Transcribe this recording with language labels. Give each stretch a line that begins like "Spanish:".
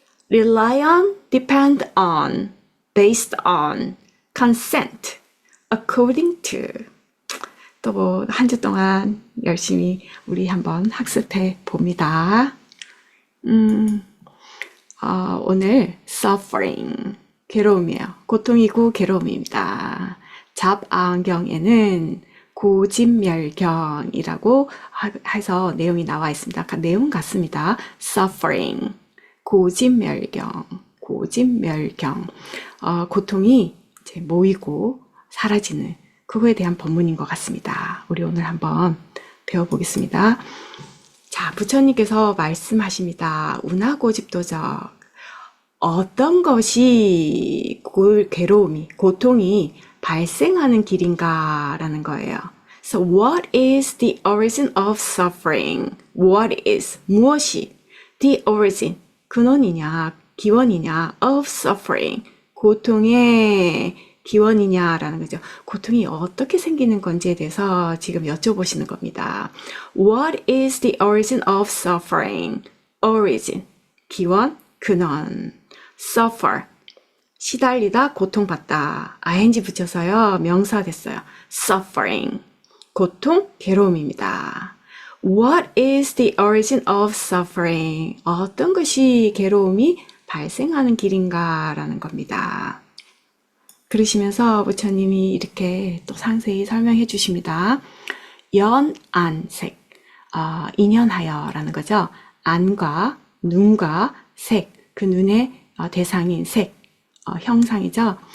English: Rely on, depend on, based on, consent, according to.
Korean: 또 뭐 한 주 동안 열심히 우리 한번 학습해 봅니다. 오늘 suffering, 괴로움이에요. 고통이고 괴로움입니다. 잡안경에는 고진멸경이라고 해서 내용이 나와 있습니다. 내용 같습니다. suffering, 고진멸경, 고진멸경. 고통이 이제 모이고 사라지는 그거에 대한 본문인 것 같습니다. 우리 오늘 한번 배워보겠습니다. 자, 부처님께서 말씀하십니다. 운하고집도적. 어떤 것이 괴로움이, 고통이 발생하는 길인가 라는 거예요.
English: So what is the origin of suffering?
Korean: What is, 무엇이 the origin, 근원이냐, 기원이냐 of suffering, 고통의 기원이냐라는 거죠. 고통이 어떻게 생기는 건지에 대해서 지금 여쭤보시는 겁니다.
English: What is the origin of suffering?
Korean: Origin, 기원, 근원. Suffer, 시달리다, 고통받다. ing 붙여서요, 명사 됐어요. Suffering, 고통, 괴로움입니다.
English: What is the origin of suffering?
Korean: 어떤 것이 괴로움이 발생하는 길인가 라는 겁니다. 그러시면서 부처님이 이렇게 또 상세히 설명해 주십니다. 연, 안, 색, 인연하여 라는 거죠. 안과 눈과 색, 그 눈의 대상인 색, 형상이죠.